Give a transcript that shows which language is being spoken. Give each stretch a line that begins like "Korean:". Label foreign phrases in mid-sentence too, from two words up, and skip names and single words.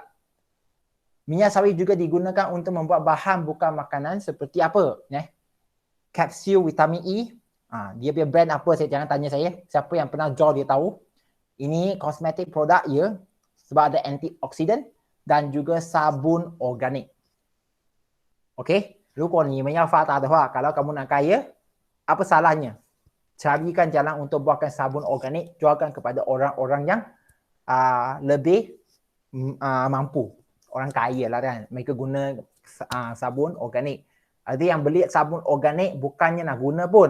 Malay: Minyak sawit juga digunakan untuk membuat bahan bukan makanan seperti apa? Kapsul vitamin E. Dia punya brand apa, jangan tanya saya. Siapa yang pernah jual dia tahu. Ini kosmetik produk ya. Sebab ada antioksidan dan juga sabun organik. Okey.
Chinese: 如果你们要发达的话,
Malay: kalau kamu nak kaya, apa salahnya? Carikan jalan untuk buatkan sabun organik, jualkan kepada orang-orang yang lebih mampu. Orang kaya lah kan. Mereka guna sabun organik. Ada yang beli sabun organik bukannya nak guna pun.